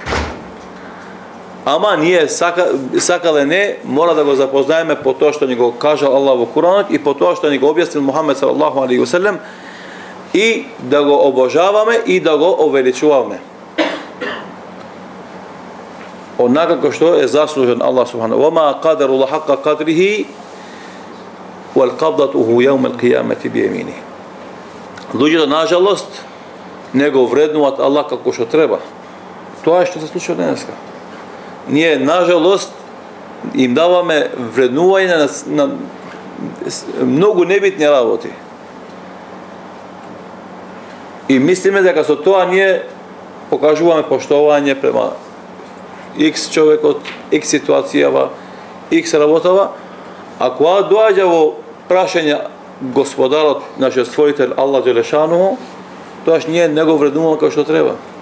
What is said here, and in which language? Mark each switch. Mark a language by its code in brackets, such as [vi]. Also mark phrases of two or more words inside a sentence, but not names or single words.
[mk] Ама ние сакале не, мора да го запознаеме по тоа што ни го кажал Аллах во Куранот и по тоа што ни го објаснил Мухамед [ar] صلى الله عليه وسلم, [mk] и да го обожаваме и да го увеличуваме. Онака како што е заслужен Аллах [ar] سبحانه وما قدروا الله حق قدره و قبضته يوم القيامة بيمينه. [mk] Луѓето нажалост не го вреднуваат Аллах како што треба. Тоа е што се случува денеска. Ние нажалост им даваме вреднување на многу небитни работи. И мислиме дека со тоа ние покажуваме поштовање према X човекот, X ситуацијава, X работава, а кога доаѓа во прашање Господарот, нашиот створител Аллах Джелешану, тоаш ние не го вреднуваме како што треба.